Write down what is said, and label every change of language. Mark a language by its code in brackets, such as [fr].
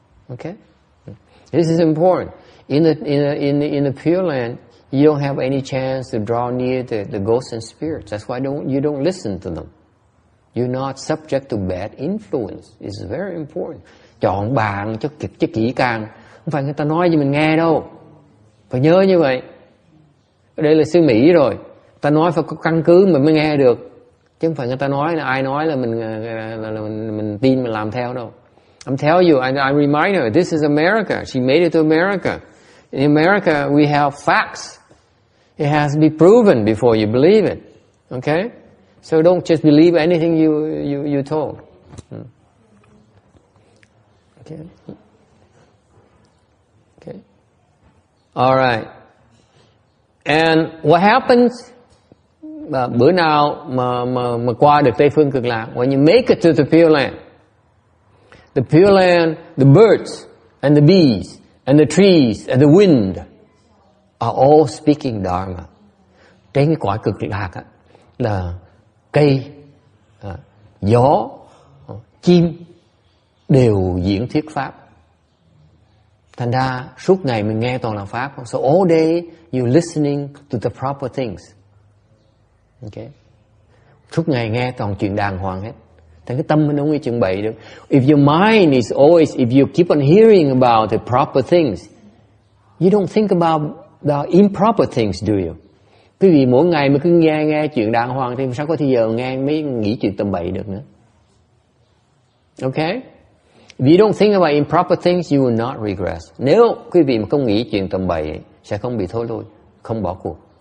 [en] Okay? This is important. In the Pure Land, you don't have any chance to draw near the ghosts and spirits. That's why you don't listen to them. You're not subject to bad influence. It's very important. [vi] Chọn bạn cho kỹ càng. Không phải người ta nói cho mình nghe đâu. Phải nhớ như vậy. Đây là xứ Mỹ rồi. Ta nói phải có căn cứ mình mới nghe được. Chứ không phải người ta nói là ai nói là mình tin mình làm theo đâu. [en] I'm telling you, I remind her, this is America. She made it to America. In America, we have facts. It has to be proven before you believe it. Okay? So don't just believe anything you told. Okay. Okay. All right. And what happens? [vi] Bữa nào mà qua được Tây Phương Cực Lạc, [en] when you make it to the Pure Land, the Pure Land, the birds and the bees and the trees and the wind are all speaking Dharma. [vi] Trên cái cõi Cực Lạc á, là cây, gió, chim đều diễn thuyết pháp. Thành ra suốt ngày mình nghe toàn là pháp. [en] So all day you're listening to the proper things. Okay. [vi] Suốt ngày nghe toàn chuyện đàng hoàng hết. Thành cái tâm mình không có chuyện bậy được. [en] If your mind is always, if you keep on hearing about the proper things, you don't think about the improper things, do you? [vi] Quý vị mỗi ngày mà cứ nghe chuyện đàng hoàng thì sao có thời giờ nghe mấy nghĩ chuyện tầm bậy được nữa. [en] Okay? If you don't think about improper things, you will not regress. [vi] Nếu quý vị mà không nghĩ chuyện tầm bậy, sẽ không bị thối lui, không bỏ cuộc.